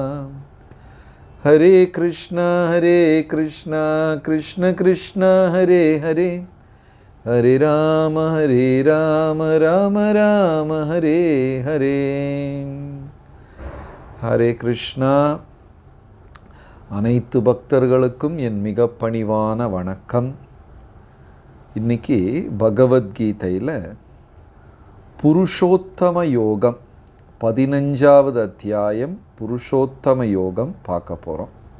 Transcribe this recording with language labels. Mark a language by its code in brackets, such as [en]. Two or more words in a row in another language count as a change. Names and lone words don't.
[sa] हरे कृष्ण कृष्ण कृष्ण हरे हरे हरे राम राम राम हरे हरे हरे कृष्ण [ta] அனைத்து பக்தர்களுக்கும் என் மிக பணிவான வணக்கம். இன்னைக்கு பகவத்கீதையில் புருஷோத்தம யோகம் 15வது அத்தியாயம் புருஷோத்தம யோகம் பார்க்க போகிறோம்.